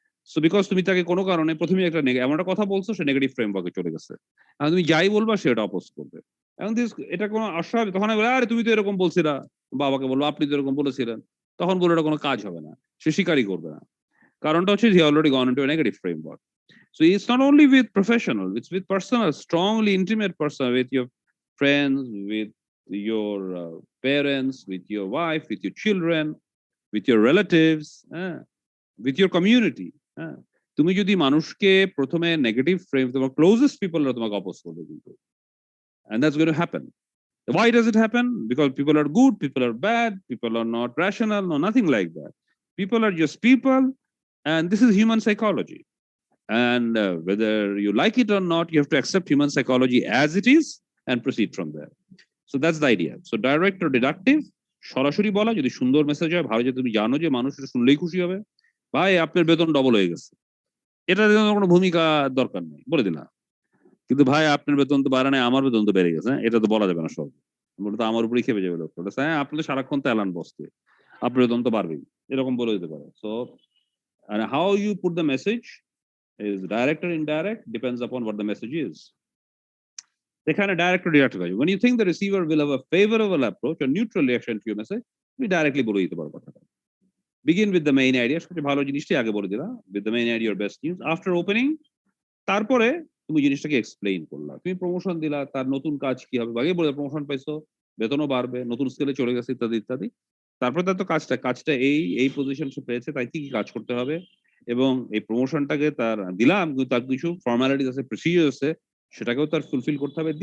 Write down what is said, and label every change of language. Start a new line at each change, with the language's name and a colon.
Bangla: So because তুমি তাকে কোনো কারণে প্রথমে একটা এমন একটা কথা বলছো, সে নেগেটিভ ফ্রেমওয়ার্কে চলে গেছে, আর তুমি যাই বলবা সে এটা অপোজ করবে। এখন এটা কোনো অস্বাভাবিক, তখন বলে আরে তুমি তো এরকম বলছিলা, বাবাকে বলবো আপনি তো এরকম বলেছিলেন, তখন বলে এটা কোনো কাজ হবে না, সে স্বীকারই করবে না। কারণটা হচ্ছে
English: He already gone into a negative framework. So it's not only with professional, it's with personal, strongly intimate person, with your friends, with your parents, with your wife, with your children, with your relatives, with your community.
Bangla: তুমি যদি মানুষকে প্রথমে negative frame, তোমার closest পিপলরা তোমাকে oppose করবে কিন্তু,
English: and that's going to happen. Why does it happen? Because people are good, people are bad, people are not rational, no, nothing like that. People are just people, and this is human psychology. And whether you like it or not, you have to accept human psychology as it is and proceed from there. So that's the idea. So direct or deductive,
Bangla: সরাসরি বলা, যদি সুন্দর message হয়, ভালো, যে তুমি জানো যে মানুষ শুনলেই খুশি হবে, ভাই আপনার বেতন ডবল হয়ে গেছে, এটা কোনো ভূমিকা দরকার নেই, বলে দিলাম। কিন্তু ভাই আপনার বেতন তো বাড়া নেই, আমার বেতন তো বেড়ে গেছে, এটা তো বলা যাবে না সব, বলতো আমার উপরেই খেপে যাবে লোকটা, হ্যাঁ আপনি তো সারাক্ষণ তো এলান বসতে, আপ্রয়োজন তো বাড়বেই, এরকম বলে দিতে পারো।
English: So and how you put the message is direct or indirect depends upon what the message is. এখানে direct or direct value. When you think the receiver will have a favorable approach or neutral reaction to your message,
Bangla: তুমি directly বলে দিতে পারো কথাটা।
English: Begin with the main idea,
Bangla: সবচেয়ে ভালো জিনিসটি আগে বলে দিলা,
English: with the main idea or best news.
Bangla: After opening, তারপরে তুমি জিনিসটাকে এক্সপ্লেইন করলা, তুমি প্রমোশন দিলা, তার নতুন কাজ কি হবে, আগে বলে প্রমোশন পাইছো, বেতনও বাড়বে, নতুন স্কেলে চলে গেছে, ইত্যাদি ইত্যাদি। তারপরে তার তো কাজটা এই পজিশন সে পেয়েছে, তাই কি কি কাজ করতে হবে, এবং এই প্রমোশনটাকে তার দিলাম, কিন্তু তার কিছু ফর্মালিটিস আছে, প্রসিজার আছে, সেটাকেও তার ফুলফিল করতে হবে।